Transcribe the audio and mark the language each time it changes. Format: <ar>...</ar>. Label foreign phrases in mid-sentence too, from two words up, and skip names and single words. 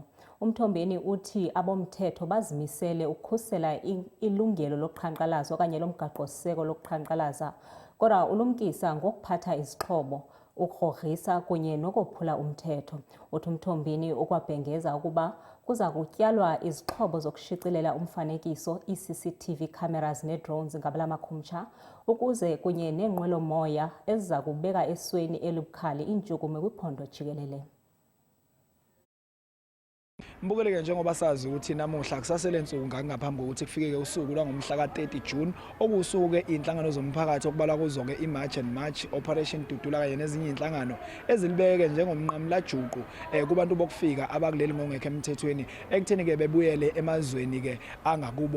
<xh>Umthombeni uthi abomthetho bazimisele ukukhusela ilungelo loqhankqalazo okanye lomgaqo-siseko lokuqhankqalaza, kodwa ulumkisa ngokuphatha izixhobo, ukurhogrisa kunye nokophula umthetho. Uthi uMthombeni ukwabhengeza ukuba kuza kutyalwa izixhobo zokushicilela umfanekiso, ii-</xh> <en>CCTV cameras</en> <xh>nee-drones ngabula makhumsha, ukuze kunye neenqwelomoya eziza kubeka esweni elibukhali iintshukumo kwiphondo jikelele.</xh> <zu>Mbukele njengoba sazi ukuthi namuhla kusasele insuku ngaphambi kokuthi kufike usuku lwangomhla ka-30 June okusuku ke inhlangano zomphakathi okubalwa kuzo ke i-March and March, Operation Dudula kanye nezinye inhlangano ezilibeke njengomnqamla juqu kubantu bokufika abakuleli ngongekho emthethweni ekutheni ke bebuyele emazweni ke angakubo.</zu>